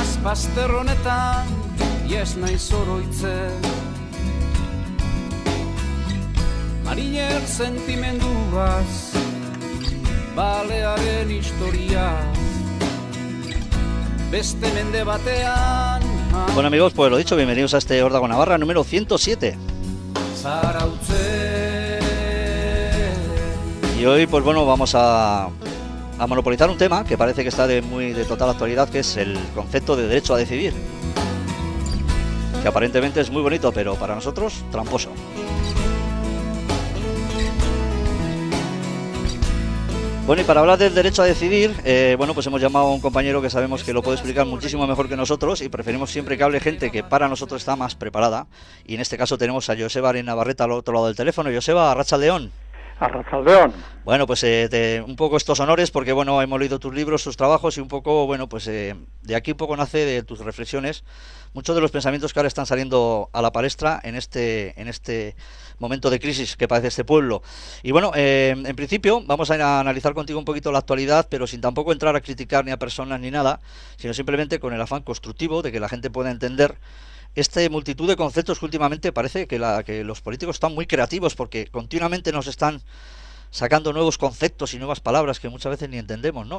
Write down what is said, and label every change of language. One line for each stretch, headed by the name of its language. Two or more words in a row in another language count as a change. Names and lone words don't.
Basque: Bazter honetan ies naiz oroitzen, mariner sentimenduaz, balearen historia, beste mende batean.
Spanish: Bueno amigos, pues lo dicho, bienvenidos a este Órdago Navarra número 107. Y hoy pues bueno, vamos a monopolizar un tema que parece que está de total actualidad, que es el concepto de derecho a decidir, que aparentemente es muy bonito, pero para nosotros tramposo. Bueno, y para hablar del derecho a decidir, bueno, pues hemos llamado a un compañero que sabemos que lo puede explicar muchísimo mejor que nosotros, y preferimos siempre que hable gente que para nosotros está más preparada, y en este caso tenemos a Joseba Arin Navarrete al otro lado del teléfono.
Basque: Joseba, arratsaldeon. Arratsaldeon.
Spanish: Bueno, pues un poco estos honores, porque bueno, hemos leído tus libros, tus trabajos, y un poco, bueno, pues de aquí un poco nace de tus reflexiones muchos de los pensamientos que ahora están saliendo a la palestra en este momento de crisis que padece este pueblo. Y bueno, en principio vamos a analizar contigo un poquito la actualidad, pero sin tampoco entrar a criticar ni a personas ni nada, sino simplemente con el afán constructivo de que la gente pueda entender multitud de conceptos que últimamente parece que los políticos están muy creativos, porque continuamente nos están sacando nuevos conceptos y nuevas palabras que muchas veces ni entendemos, ¿no?